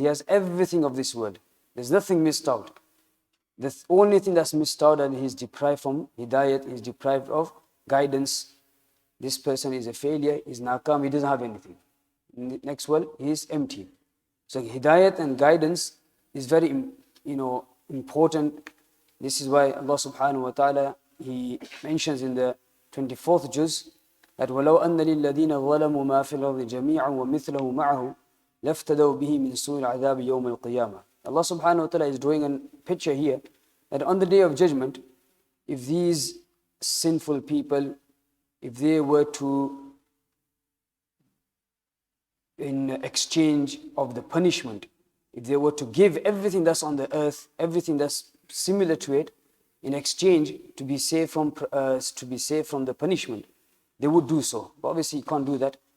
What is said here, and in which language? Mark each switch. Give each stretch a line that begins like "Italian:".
English: He has everything of this world. There's nothing missed out. The only thing that's missed out and he's deprived from hidayat, he's deprived of guidance. This person is a failure, he's nakam, he doesn't have anything. In the next world, he is empty. So hidayat and guidance is very, important. This is why Allah subhanahu wa ta'ala, He mentions in the 24th juz that
Arabic: وَلَوْ أَنَّ لِلَّذِينَ ظَلَمُوا مَا فِي الْأَرْضِ جَمِيعًا وَمِثْلَهُ مَعَهُ لَافْتَدَوْا بِهِ مِنْ سُوءِ الْعَذَابِ يَوْمَ الْقِيَامَةِ.
English: Allah subhanahu wa ta'ala is drawing a picture here that on the day of judgment, if these sinful people, if they were to, in exchange of the punishment, if they were to give everything that's on the earth, everything that's similar to it, in exchange to be saved from the punishment, they would do so. But obviously, you can't do that.